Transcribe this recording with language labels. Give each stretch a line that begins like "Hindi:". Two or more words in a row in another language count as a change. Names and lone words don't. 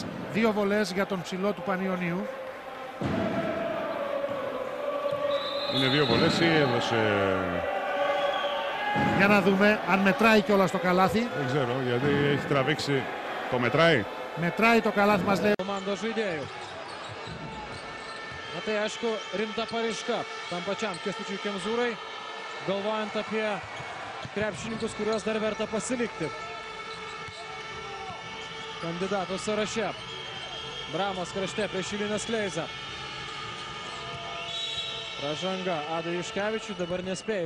Greek: 2 βολές για τον ψηλό του Πανιωνίου. Είναι 2 βολές ή έδωσε... Για να δούμε αν μετράει κιόλας το καλάθι. Δεν ξέρω, γιατί έχει τραβήξει. Το μετράει. Μετράει το καλάθι, μας λέει.
Lithuanian: Komandos žaidėjų. Na tai aišku, rimta paraiška tam pačiam Kęstučiui Kemzūrai, galvojant apie krepšininkus, kuriuos dar verta pasilikti kandidatų sąraše. Bramos krašte prieš Iliną Skleizą. Pražanga Adui Juškevičiui, dabar nespėjus.